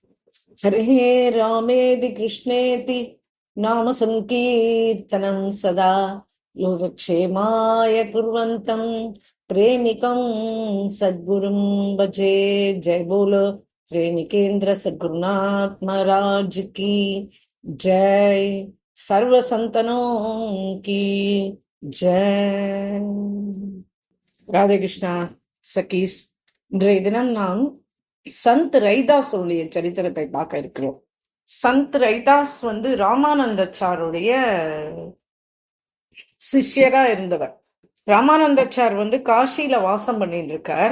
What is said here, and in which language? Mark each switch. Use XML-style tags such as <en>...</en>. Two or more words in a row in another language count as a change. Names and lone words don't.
<sa>हरे रामेति कृष्णेति नाम संकीर्तनं सदा योगक्षेमाय कुर्वन्तं प्रेमिकं सद्गुरुं भजे।</sa> <hi>जय बोलो प्रेमिकेन्द्र सद्गुरुनाथ महाराज की जय। सर्व संतनों की जय।</hi> <ta>ராதே கிருஷ்ணா சகீஸ். இன்றைய தினம் நாம் சந்த் ரைதாஸ் உடைய சரித்திரத்தை பார்க்க இருக்கிறோம். சந்த் ரைதாஸ் ராமானந்தாச்சாருடைய சிஷ்யரா இருந்தவர். ராமானந்தாச்சார் காசியில வாசம் பண்ணிட்டு இருக்கார்.</ta>